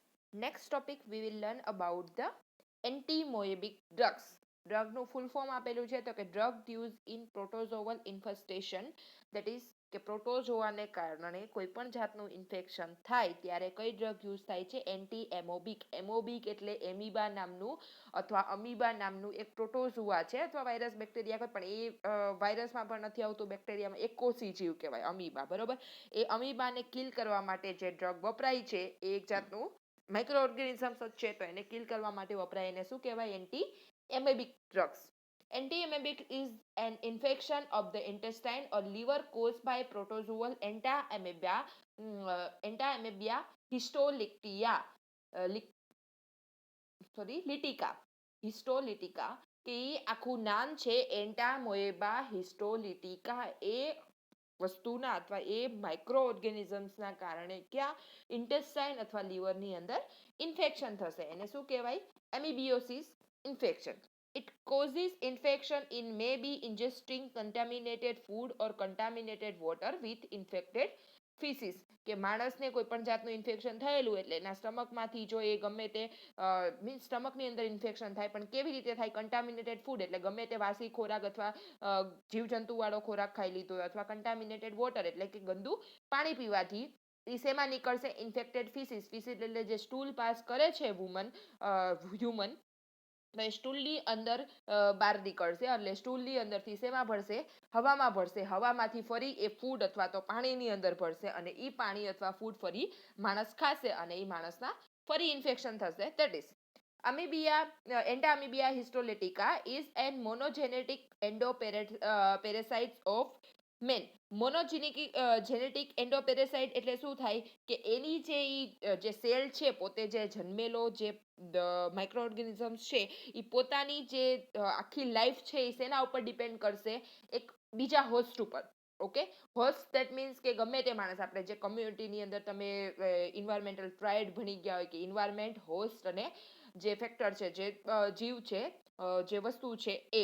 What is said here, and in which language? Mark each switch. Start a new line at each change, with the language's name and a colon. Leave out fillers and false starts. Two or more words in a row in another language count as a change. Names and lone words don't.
English: Next topic we will learn about the anti-moebic drugs.
Gujarati: ડ્રગનું ફૂલ ફોર્મ આપેલું છે તો કે
English: drug use in protozoal infestation, that is
Gujarati: કે પ્રોટોઝોઆને કારણે કોઈ પણ જાતનું ઇન્ફેક્શન થાય ત્યારે કઈ ડ્રગ યુઝ થાય છે?
English: Anti amoebic.
Gujarati: એમોબિક એટલે એમીબા નામનું અથવા અમીબા નામનું એક પ્રોટોઝોઆ છે અથવા વાયરસ બેક્ટેરિયા કોઈ પણ એ વાયરસમાં પણ નથી આવતું, બેક્ટેરિયામાં એક કોષી જીવ કહેવાય અમીબા, બરોબર. એ અમીબાને કિલ કરવા માટે જે ડ્રગ વપરાય છે એ એક જાતનું
English: micro organisms
Gujarati: જ છે તો એને કિલ કરવા માટે વપરાય, એને શું કહેવાય?
English: Anti amebic drugs. Antiemic is an infection of the intestine or liver caused by protozoal Entaamebia histolytica, histolytica
Gujarati: કે આખું નામ છે
English: એન્ટામોએબા હિસ્ટોલિટિકા.
Gujarati: એ વસ્તુના અથવા એ
English: micro organisms
Gujarati: કારણે ક્યાં ઇન્ટેસ્ટાઇન અથવા લીવરની અંદર ઇન્ફેક્શન થશે, એને શું કહેવાય?
English: Amibiosis infection. It causes infection in maybe ingesting contaminated food or contaminated water with infected feces.
Gujarati: કે માણસને કોઈ પણ જાતનું ઇન્ફેક્શન થયેલું એટલે એના સ્ટમકમાંથી જો એ ગમે તે મીન્સ સ્ટમકની અંદર ઇન્ફેક્શન થાય, પણ કેવી રીતે થાય?
English: contaminated food
Gujarati: એટલે ગમે તે વાસી ખોરાક અથવા જીવજંતુવાળો ખોરાક ખાઈ લીધો હોય, અથવા
English: contaminated water
Gujarati: એટલે કે ગંદુ પાણી પીવાથી એ શેમાં નીકળશે?
English: Infected feces.
Gujarati: ફીસીસ એટલે જે
English: stool pass
Gujarati: કરે છે હ્યુમન, સ્ટૂલની અંદર બહાર નીકળશે એટલે સ્ટૂલની અંદરથી શેમાં ભળશે? હવામાં ભળશે. હવામાંથી ફરી એ ફૂડ અથવા તો પાણીની અંદર ભળશે અને એ પાણી અથવા ફૂડ ફરી માણસ ખાશે અને એ માણસના ફરી ઇન્ફેક્શન થશે.
English: That is Entaamebia histolytica is an monogenic endoparasite of men. genetic endoparasite
Gujarati: એટલે શું થાય? કે એની જે સેલ છે, પોતે જે જન્મેલો જે
English: micro organisms
Gujarati: છે એ પોતાની જે આખી લાઈફ છે એ શેના ઉપર ડિપેન્ડ કરશે? એક બીજા હોસ્ટ ઉપર. ઓકે,
English: host that means
Gujarati: કે ગમે તે માણસ, આપણે જે કમ્યુનિટીની અંદર તમે
English: environmental triad
Gujarati: ભણી ગયા હોય કે ઇન્વાયરમેન્ટ, હોસ્ટ અને જે ફેક્ટર છે, જે જીવ છે, જે વસ્તુ છે એ.